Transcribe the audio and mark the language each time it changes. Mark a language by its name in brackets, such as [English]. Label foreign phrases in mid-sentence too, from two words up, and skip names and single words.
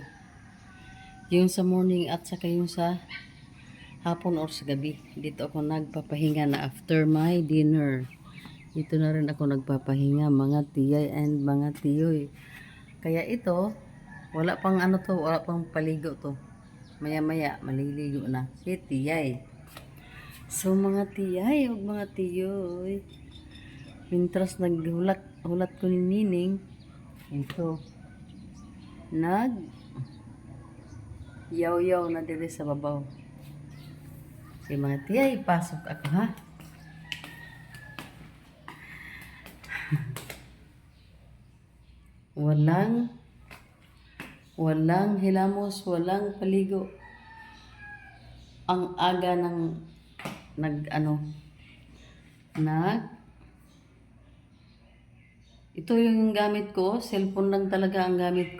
[Filipino] Yung sa morning at saka yung sa hapon or sa gabi. Dito ako nagpapahinga na [English] after my dinner. [Filipino] Dito na rin ako nagpapahinga mga tiyay and mga tiyoy. Kaya ito, wala pang wala pang paligo to. Maya-maya, maliligo na si tiyay. [Hiligaynon] So mga tiyay o mga tiyoy, mintras naghulat ko ni Nining, ito, yaw-yaw na dire sa babaw. [Filipino] Si mga tiyay, pasok ako ha. Walang hilamos, walang paligo. Ang aga ng ito yung gamit ko, cellphone lang talaga ang gamit ko.